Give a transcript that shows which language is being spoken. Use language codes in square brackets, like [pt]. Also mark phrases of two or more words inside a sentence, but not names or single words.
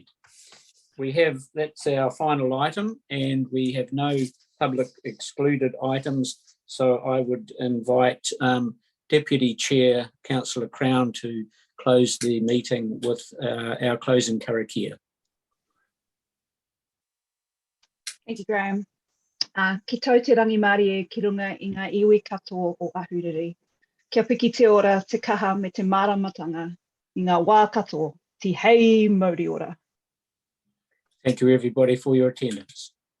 [en] That's our final item, and we have no public excluded items. So I would invite Deputy Chair Councillor Crown to close the meeting with our closing karakia. Thank you, Graham. [mi] Ki tau te rangi Māori e ki runga I ngā iwi katoa o Ahuriri. Kia piki te ora te kaha me te māramatanga I ngā wā katoa, te hei mauri ora. [en] Thank you everybody for your attendance.